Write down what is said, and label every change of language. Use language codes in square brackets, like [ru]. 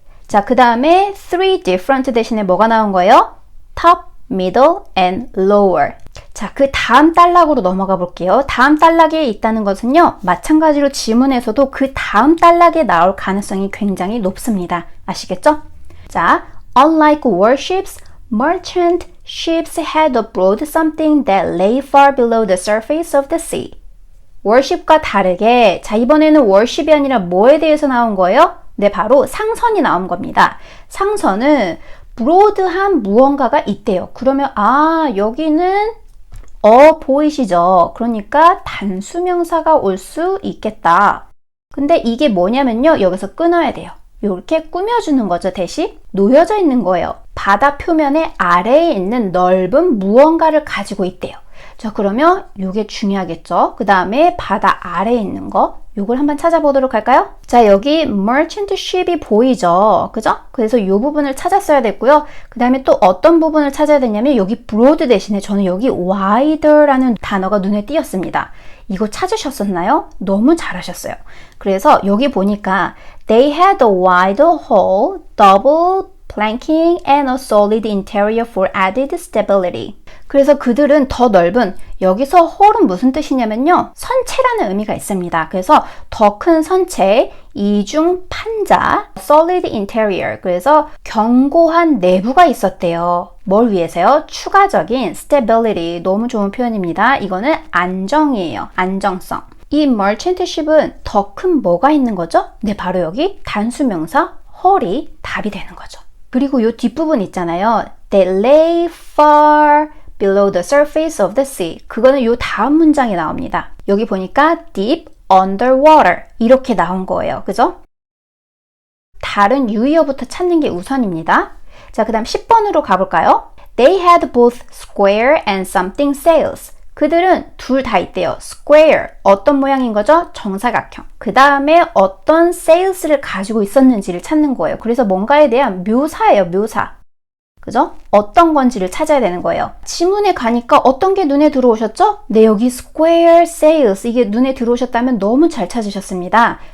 [ko] 자, 그 다음에 [en] three different [ko] 대신에 뭐가 나온 거예요? [en] top, middle, and lower. [ko] 자, 그 다음 단락으로 넘어가 볼게요. 다음 단락에 있다는 것은요, 마찬가지로 지문에서도 그 다음 단락에 나올 가능성이 굉장히 높습니다. 아시겠죠? [en] 자, unlike warships, merchant ships had aboard something that lay far below the surface of the sea. [ko] warship과 다르게, 자, 이번에는 warship이 아니라 뭐에 대해서 나온 거예요? 네, 바로 상선이 나온 겁니다. 상선은 브로드한 무언가가 있대요. 그러면 여기는 보이시죠? 그러니까 단수명사가 올 수 있겠다. 근데 이게 뭐냐면요. 여기서 끊어야 돼요. 이렇게 꾸며주는 거죠. 대신 놓여져 있는 거예요. 바다 표면의 아래에 있는 넓은 무언가를 가지고 있대요. 자, 그러면 이게 중요하겠죠. 그 다음에 바다 아래에 있는 거 요걸 한번 찾아보도록 할까요? 자, 여기 merchant ship이 보이죠? 그죠? 그래서 이 부분을 찾았어야 됐고요. 그 다음에 또 어떤 부분을 찾아야 되냐면 여기 broad 대신에 저는 여기 wider라는 단어가 눈에 띄었습니다. 이거 찾으셨었나요? 너무 잘하셨어요. 그래서 여기 보니까 [en] they had a wide hull, double planking and a solid interior for added stability. [ko] 그래서 그들은 더 넓은, 여기서 홀은 무슨 뜻이냐면요. 선체라는 의미가 있습니다. 그래서 더 큰 선체, 이중 판자, solid interior. 그래서 견고한 내부가 있었대요. 뭘 위해서요? 추가적인 stability. 너무 좋은 표현입니다. 이거는 안정이에요. 안정성. 이 merchant ship은 더 큰 뭐가 있는 거죠? 네, 바로 여기 단수명사 홀이 답이 되는 거죠. 그리고 이 뒷부분 있잖아요. [en] They lay far below the surface of the sea. [ko] 그거는 이 다음 문장에 나옵니다. 여기 보니까 [en] deep underwater [ko] 이렇게 나온 거예요. 그죠? 다른 유의어부터 찾는 게 우선입니다. 자, 그 다음 10번으로 가볼까요? [en] They had both square and something sails. [ko] 그들은 둘 다 있대요. square, 어떤 모양인 거죠? 정사각형. 그 다음에 어떤 sails를 가지고 있었는지를 찾는 거예요. 그래서 뭔가에 대한 묘사예요, 묘사. 그죠? 어떤 건지를 찾아야 되는 거예요. 지문에 가니까 어떤 게 눈에 들어오셨죠? 네, 여기 square sails. 이게 눈에 들어오셨다면 너무 잘 찾으셨습니다.